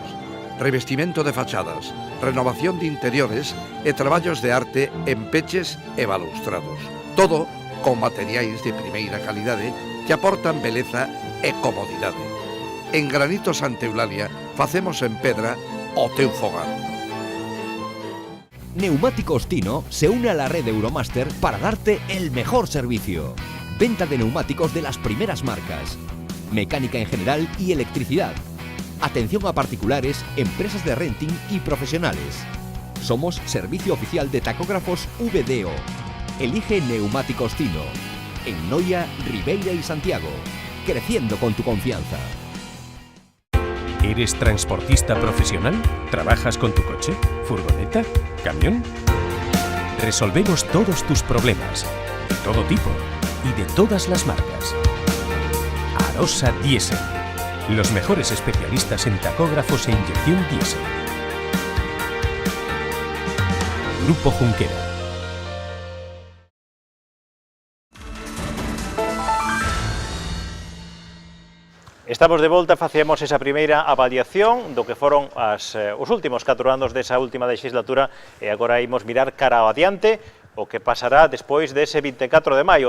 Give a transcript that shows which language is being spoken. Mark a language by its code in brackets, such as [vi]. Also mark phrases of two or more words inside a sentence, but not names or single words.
[gl] Revestimento de fachadas, renovación de interiores e traballos de arte en peches e balustrados. Todo con materiais de primeira calidade que aportan beleza e comodidade. En Granitos Santa Eulalia facemos en pedra o teu fogar. [es] Neumáticos Tino se une a la red Euromaster para darte el mejor servicio. Venta de neumáticos de las primeras marcas. Mecánica en general y electricidad. Atención a particulares, empresas de renting y profesionales. Somos servicio oficial de tacógrafos VDO. Elige Neumáticos Tino. En Noia, Ribeira y Santiago. Creciendo con tu confianza. ¿Eres transportista profesional? ¿Trabajas con tu coche, furgoneta, camión? Resolvemos todos tus problemas, de todo tipo y de todas las marcas. Arosa Diesel, los mejores especialistas en tacógrafos e inyección diésel. Grupo Junquera. [gl] Estamos de volta, facemos esa primeira avaliación do que foron os últimos 4 anos desa última legislatura e agora imos mirar cara ao adiante o que pasará despois dese 24 de maio.